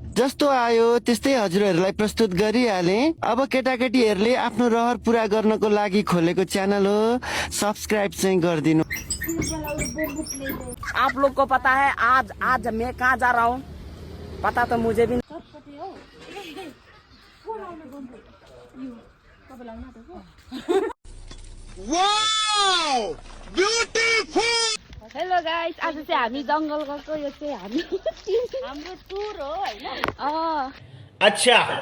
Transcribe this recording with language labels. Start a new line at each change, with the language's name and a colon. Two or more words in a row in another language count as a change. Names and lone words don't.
Nepali: जस्तो आयो त्यस्तै हजुरहरूलाई प्रस्तुत गरिहाले। अब केटाकेटीहरूले आफ्नो रहर पूरा गर्नको लागि खोलेको च्यानल हो, सब्सक्राइब चाहिँ गरिदिनु।
Hindi: आप लोग को पता है आज आज मैं कहाँ जा रहा हूँ? पता तो मुझे भी।
English: wow beautiful. hello guys,
Nepali: आज चाहिँ हामी जंगल गएको। यो चाहिँ हाम्रो टुर हो हैन?
Hindi: अच्छा।